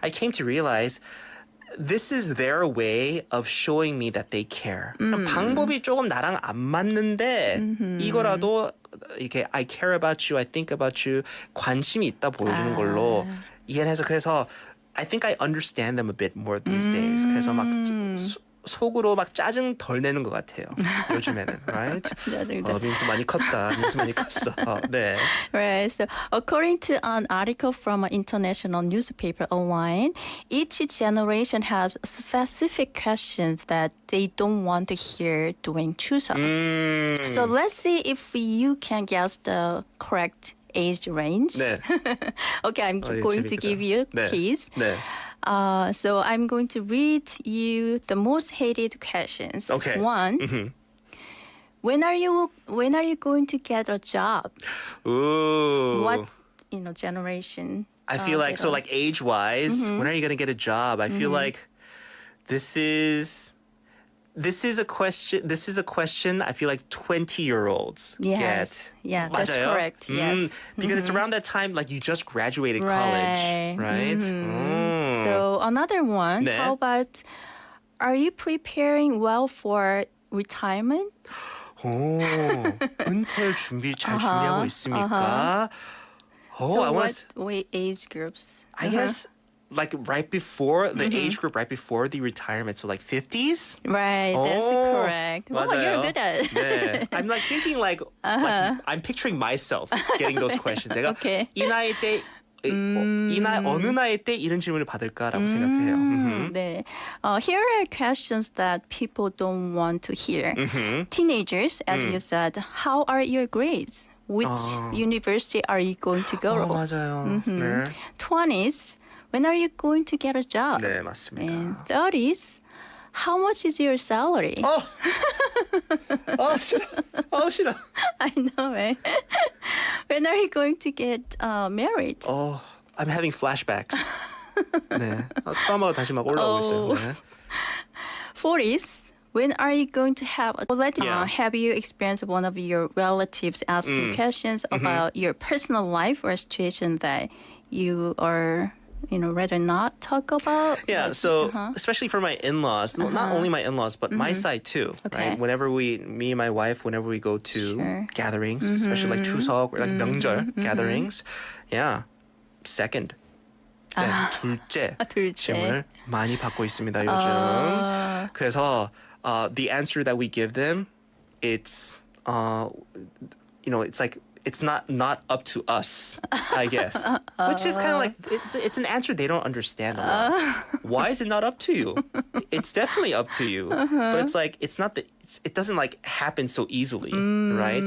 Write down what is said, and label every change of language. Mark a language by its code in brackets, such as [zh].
[en] I came to realize this is their way of showing me that they care. [ko] 방법이 조금 나랑 안 맞는데 이거라도 이렇게 [en] I care about you, I think about you, [ko] 관심이 있다 보여주는 걸로 이해해서 그래서 [en] I think I understand them a bit more these days. [ko] 그래서 막 속으로 막 짜증 덜 내는 것 같아요. 요즘에는, right? 민수 많이 컸다. 민수 많이 컸어. 네. [en] Right. So, according to an article from an international newspaper online, each generation has specific questions that they don't want to hear during Chuseok. So let's see if you can guess the correct age range. [ko] 네. [en] Okay, I'm going to give you a quiz. [ko] 네. [en] So I'm going to read you the most hated questions. Okay. One. When are you going to get a job? Ooh. What generation? I feel like so like age-wise, when are you gonna get a job? I feel like this is a question I feel like 20-year-olds Yes. get. Yeah, that's [ko] 맞아요? [en] correct. Yes. Because it's around that time like you just graduated college, right? So another one. 네. How about, are you preparing well for retirement? [ko] 오, 은퇴를 잘 준비하고 있습니까? [en] So I want what age groups? I guess like right before the age group, right before the retirement, so like 50s. Right, that's correct. Wow, [ko] 맞아요. [en] you're good at it. 네, I'm like thinking like I'm picturing myself getting those questions. [ko] 내가 [en] Okay. [ko] 이 나이 때 어느 나이 때 이런 질문을 받을까라고 생각해요. 네. [en] Here are questions that people don't want to hear. Teenagers, as you said, how are your grades? Which university are you going to go? [ko] 맞아요. 네. [en] 20s, when are you going to get a job? [ko] 네, 맞습니다. [en] And 30s, how much is your salary? [ko] 싫어. [en] I know, right? When are you going to get married? I'm having flashbacks. 네. [ko] 트라우마가 다시 막 올라오고 있어요. 네. [en] 40s, when are you going to have have you experienced one of your relatives asking questions about your personal life or a situation that you are, rather not talk about? Yeah, Like, so especially for my in-laws, well, not only my in-laws, but my side too, Okay. right? Me and my wife, whenever we go to Sure. gatherings, especially like 추석 or like 명절 gatherings, yeah, second, [ko] 네, 둘째 둘째. 질문을 많이 받고 있습니다 요즘. [en] 그래서 the answer that we give them, it's it's like it's not up to us, I guess. Which is kind of like it's an answer they don't understand a lot. Why is it not up to you? It's definitely up to you, but it's like it doesn't like happen so easily, right?